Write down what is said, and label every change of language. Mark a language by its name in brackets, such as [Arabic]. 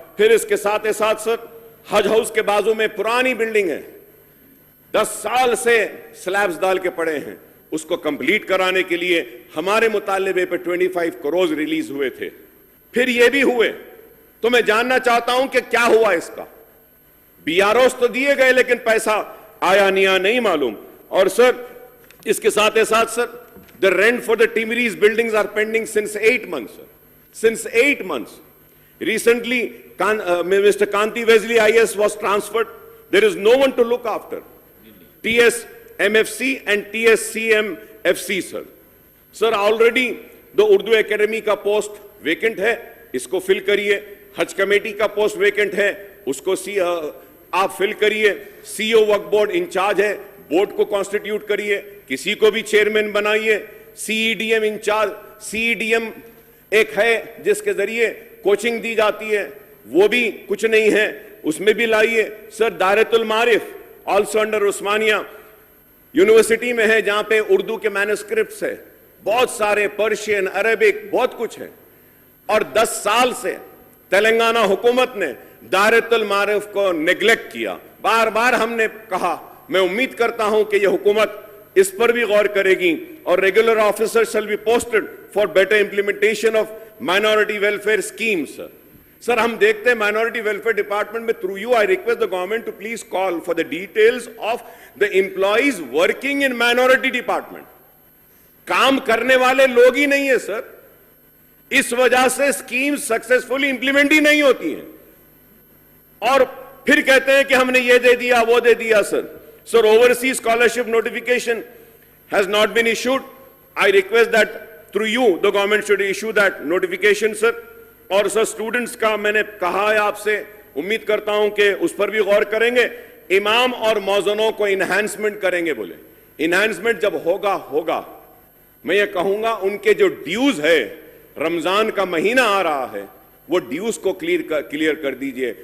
[Urdu] پھر اس کے ساتھ سر حج ہاؤس کے بازو میں پرانی بلڈنگ ہے, 10 سال سے سلیبز ڈال کے پڑے ہیں, اس کو کمپلیٹ کرانے کے لیے ہمارے مطالبے پہ 25 کروڑ ریلیز ہوئے تھے. پھر یہ بھی ہوئے تو میں جاننا چاہتا ہوں کہ کیا ہوا اس کا. بی آر اوز تو دیے گئے لیکن پیسہ آیا نہیں معلوم. اور سر اس کے ساتھ سر [English] the rent for the Timiri's buildings are pending since 8 months, sir. Since 8 months. Recently, Mr. Kanti Wesley IS was transferred. There is no one to look after. TS MFC and TSCM FC, sir. [Urdu] Sir, already the Urdu Academy ka post vacant hai, isko fill kariye. Hajj committee ka post vacant hai, usko aap fill kariye. CEO Waqf Board in charge hai, board ko constitute kariye. کسی کو بھی chairman بنائیے. سی E D M incharge, سی E D M ایک ہے جس کے ذریعے coaching دی جاتی ہے, وہ بھی کچھ نہیں ہے, اس میں بھی لائیے. سر دائرۃ المعارف آلسو انڈر عثمانیہ یونیورسٹی میں ہے جہاں پہ اردو کے مینوسکرپٹس ہے, بہت سارے پرشین عربک بہت کچھ ہے. اور 10 سال سے تلنگانہ حکومت نے دائرۃ المعارف کو نیگلیکٹ کیا. بار بار ہم نے کہا, میں امید کرتا ہوں کہ یہ حکومت اس پر بھی غور کرے گی اور [English] Regular officer shall be posted for better implementation of minority welfare schemes. [Urdu] سر ہم دیکھتے ہیں مائنورٹی ویلفیئر ڈپارٹمنٹ میں [English] Through you I request the government to please call for the details of the employees working in minority department. [Urdu] کام کرنے والے لوگ ہی نہیں ہیں سر, اس وجہ سے اسکیم سکسیسفلی امپلیمنٹ ہی نہیں ہوتی ہیں. اور پھر کہتے ہیں کہ ہم نے یہ دے دیا وہ دے دیا. [English] Sir, overseas scholarship notification has not been issued. I request that through you, the government should issue that notification, sir. [Urdu] اور sir, students کا میں نے کہا ہے آپ سے, امید کرتا ہوں کہ اس پر بھی غور کریں گے. امام اور موزنوں کو انہینسمنٹ کریں گے. بولے انہینسمنٹ جب ہوگا میں یہ کہوں گا ان کے جو ڈیوز ہے, رمضان کا مہینہ آ رہا ہے, وہ ڈیوز کو کلیئر کر دیجئے.